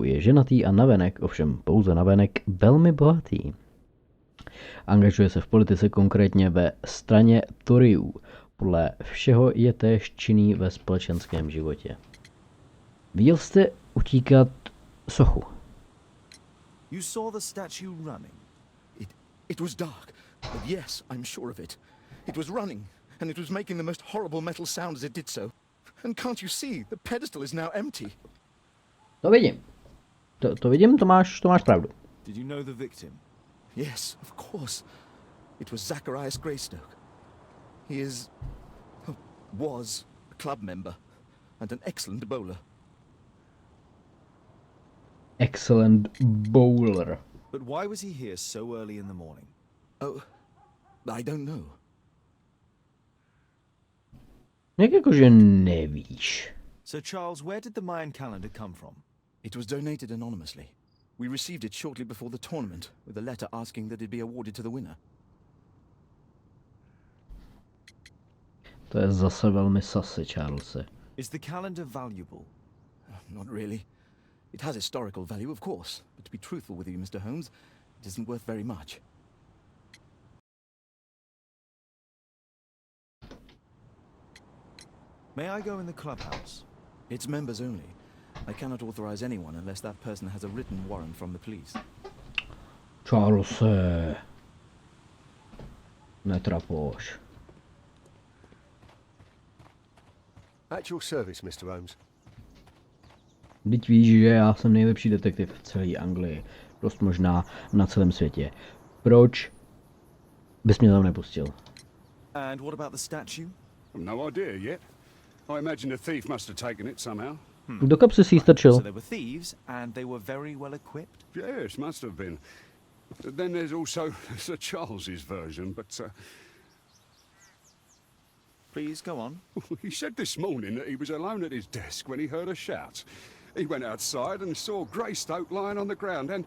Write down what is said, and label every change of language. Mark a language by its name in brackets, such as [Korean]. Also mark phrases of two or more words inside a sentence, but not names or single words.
[Czech] Je ženatý a navenek, ovšem pouze navenek, velmi bohatý. Angažuje se v politice, konkrétně ve straně Toryů. Podle všeho je též činný ve společenském životě. Viděl jste utíkat sochu? [English] You saw the statue running. It was dark, but yes, I'm sure of it. It was running, and it was making the most horrible metal sound as it did so. And can't you see, the pedestal is now empty. [Czech] To vidím. To vidím, to máš pravdu. [English] Did you know the victim? Yes, of course. It was Zacharias Greystoke. He is... was a club member, and an excellent bowler. Excellent bowler. But why was he here so early in the morning? Oh, I don't know. [Czech] Jak jakože nevíš? [English] So Charles, where did the Mayan calendar come from? It was donated anonymously. We received it shortly before the tournament, with a letter asking that it be awarded to the winner. [Czech] To je zase velmi sasy, Charlese. [English] Is the calendar valuable? Not really. It has historical value, of course, but to be truthful with you, Mr. Holmes, it isn't worth very much. May I go in the clubhouse? It's members only. I cannot authorize anyone unless that person has a written warrant from the police. [Czech] Charlese. Netrapoš. [English] At your service, Mr. Holmes. [Czech] Vždyť víš, že já jsem nejlepší detektiv v celé Anglii. Dost možná na celém světě. Proč bys mě tam nepustil? [English] And what about the statue? I've no idea yet. I imagine the thief must have taken it somehow. [Czech] Do kapsy si ji strčil. [English] So they were thieves, and they were very well equipped? Yes, must have been. Then there's also Sir Charles's version, but... Please, go on. He said this morning that he was alone at his desk when he heard a shout. He went outside and saw Greystoke lying on the ground and...